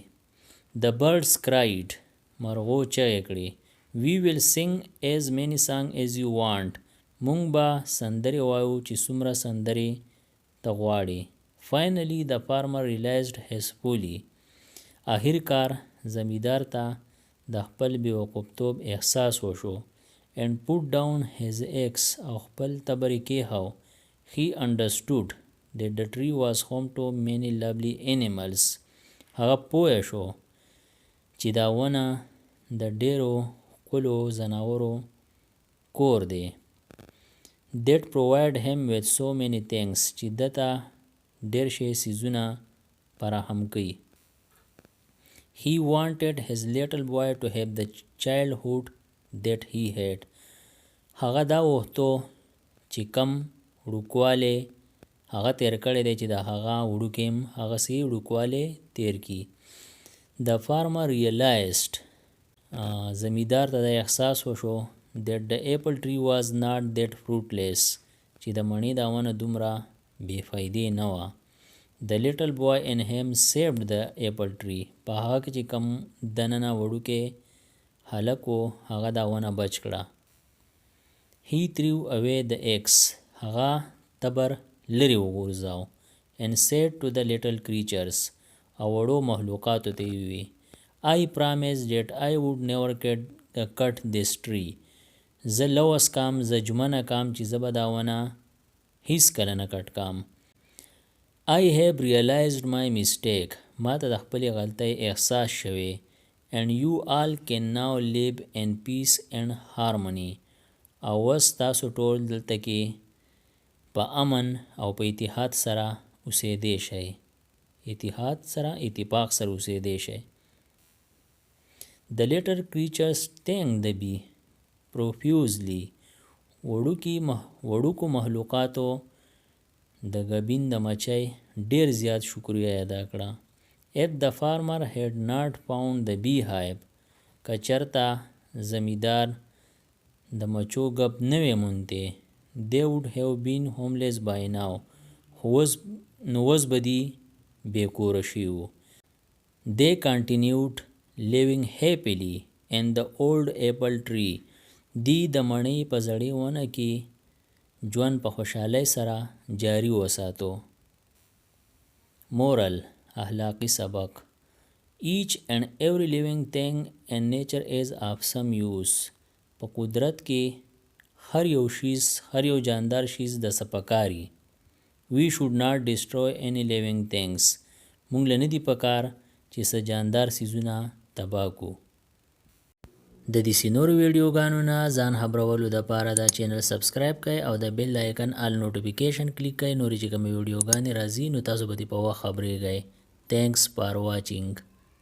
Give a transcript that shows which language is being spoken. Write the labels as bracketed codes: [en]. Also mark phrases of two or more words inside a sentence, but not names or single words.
[en] The birds cried. [ps] مرغو چغې کړې. [en] We will sing as many songs as you want. [ps] مونږ به سندرې وایو چې څومره سندرې ته غواړې. [en] Finally the farmer realized his folly. [ps] آخر کار زمیندار ته د خپل بیوقوفتوب احساس وشو. [en] And put down his axe. [ps] او خپل تبر یې کېښو. [en] He understood that the tree was home to many lovely animals. [ps] هغه پوه شو چې دا ونه د ډیرو ښکلو ځناورو کور دی. [en] That provide him with so many things. [ps] چې ده ته ډیر شی څیزونه فراهم کوي. [en] He wanted his little boy to have the childhood that he had. [ps] هغه دا وغوښتو چې کم وړوکوالی هغه تیر کړی دی چې د هغه وړوکی هم هغسې وړوکوالی تیر کړي. [en] The farmer realized. [ps] زمیندار ته دا احساس وشو [en] that the apple tree was not that fruitless. [ps] چې د مڼې دا ونه دومره بې فایدې نه وه. [en] The little boy in him saved the apple tree. [ps] په هغه کې چې کم دننه وړوکی هلک و هغه دا ونه بچ کړه. [en] He threw away the axe. [ps] هغه تبر لرې وغورځاو. [en] And said to the little creatures. [ps] او وړو مخلوقاتو ته یې ووی. [en] I promise that I would never cut this tree. [ps] زه لوس کام، زه ژمنه کام چې زه به دا ونه هیڅکله نه کټ کام. [en] I have realized my mistake. [ps] ما ته د خپلې غلطۍ احساس شوی. [en] And you all can now live in peace and harmony. [ps] او اوس تاسو ټول دلته کې په امن او په اتحاد سره اوسېدی شئ. اتحاد سره، اتفاق سره اوسېدی شئ. [en] The little creatures thanked the bee profusely. [ps] وړوکو مخلوقاتو د ګبین د مچۍ ډیر زیات شکریه ادا کړه. [en] If the farmer had not found the beehive. [ps] که چرته زمیندار د مچو ګپ نه وی موندی. [en] They would have been homeless by now. [ps] نو اوس به دی بې کوره شوي وو. [en] They continued living happily in the old apple tree. [ps] دی د مڼۍ په زړې ونه کې ژوند په خوشحالۍ سره جاري وساتو. Moral. اخلاقی سبق. [en] Each and every living thing in nature is of some use. [ps] په قدرت کې هر یو جاندار شیز د څه پکاري. [en] We should not destroy any living things. [ps] مونږ له نه دي پکار چې څه جاندار څیزونه تباه کو. د دې نورو ویډیوګانو نه ځان خبرولو دپاره دا [en] channel subscribe [ps] کړئ او د [en] bell icon all notification click [ps] کړئ. نورې چې کومې ویډیوګانې راځي نو تاسو به دې په وخت خبریږئ. [en] Thanks for watching.